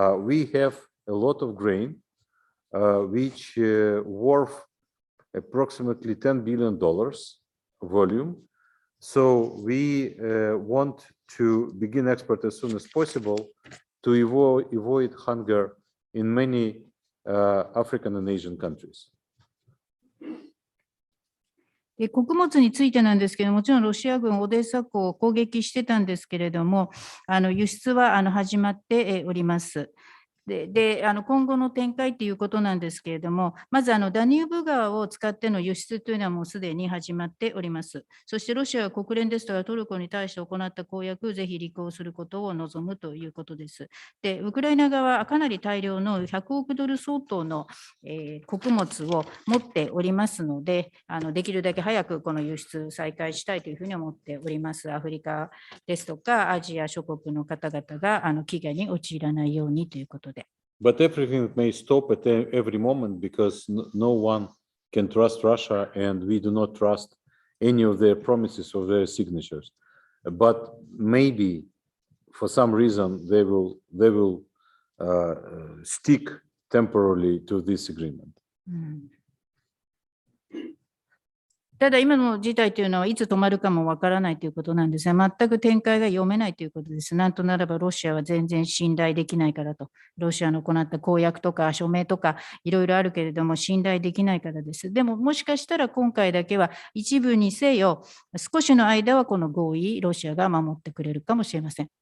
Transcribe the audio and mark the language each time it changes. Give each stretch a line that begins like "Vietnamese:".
English: We have a lot of grain, which worth approximately $10 billion volume. So we want to begin export as soon as possible to avoid hunger in many African and Asian countries.
Japanese: 穀物についてなんですけれども、もちろんロシア軍、オデーサ港を攻撃してたんですけれども、輸出は始まっております。で、今後の展開ということなんですけれども、まずダニューブ川を使っての輸出というのはもうすでに始まっております。そしてロシアは国連ですとかトルコに対して行った公約、ぜひ履行することを望むということです。で、ウクライナ側はかなり大量の100億ドル相当の、穀物を持っておりますので、できるだけ早くこの輸出再開したいというふうに思っております。アフリカですとかアジア諸国の方々が飢餓に陥らないようにということで。
English: But everything may stop at every moment because no one can trust Russia, and we do not trust any of their promises or their signatures. But maybe, for some reason, they will stick temporarily to this agreement.
Japanese: ただ今の事態というのはいつ止まるかもわからないということなんですが、全く展開が読めないということです。なんとならばロシアは全然信頼できないからと、ロシアの行った公約とか署名とかいろいろあるけれども信頼できないからです。でももしかしたら今回だけは一部にせよ、少しの間はこの合意、ロシアが守ってくれるかもしれません。